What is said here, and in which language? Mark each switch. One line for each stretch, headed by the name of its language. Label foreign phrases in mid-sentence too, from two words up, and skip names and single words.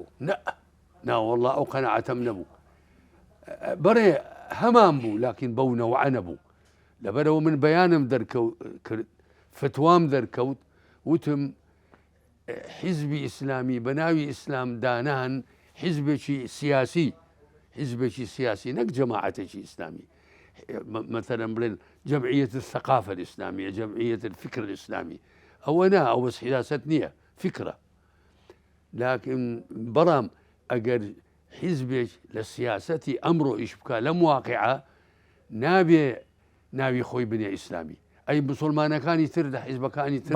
Central Kurdish: ناوەڵڵا ئەو قەنەعەتەم نەبوو بەڕێ هەمان بوو لاکن بەو نەوعە نەبوو لەبەرەوە من بەیانم دەرکەوت فتوام دەرکەوت وتم حیزبی ئیسلامی بە ناوی ئیسلام دانان حیزبێکی سیاسی نەک جەماعەتێکی ئیسلامی مثلا بڵێن
Arabic: جەمعیەت الثقافة الإسلامية جەمعیەت الفکر الإسلامي
Central Kurdish: ئەوە نا ئەو بەس حیراست نییە فکرە لكن بەڵام ئەگەر حیزبێک لە سیاسەتی ئەمڕۆ ئیش بکە لەم واقعە نابێ ناوی خۆی بنێ ئیسلامی ئەی مسلمانەکانی تر لە حیزبەکانی تر